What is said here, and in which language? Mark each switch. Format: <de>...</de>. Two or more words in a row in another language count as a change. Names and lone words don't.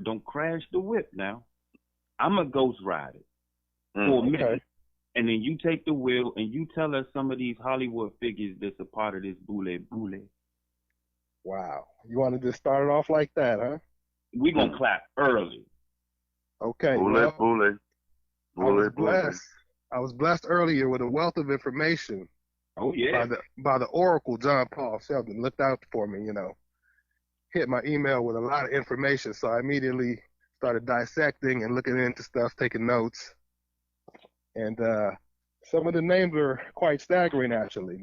<en>Don't crash the whip now. I'm a ghost rider for a minute. And then you take the wheel and you tell us some of these Hollywood figures that's a part of this boule boule. Wow. You want to just start it off like that, huh? We're going to clap early. Okay. Boule, boule. Boule, boule. I was blessed earlier with a wealth of information. Oh, yeah. By the Oracle, John Paul Sheldon. Looked out for me, Hit my email with a lot of information. So I immediately started dissecting and looking into stuff, taking notes. And some of the names are quite staggering, actually.</en>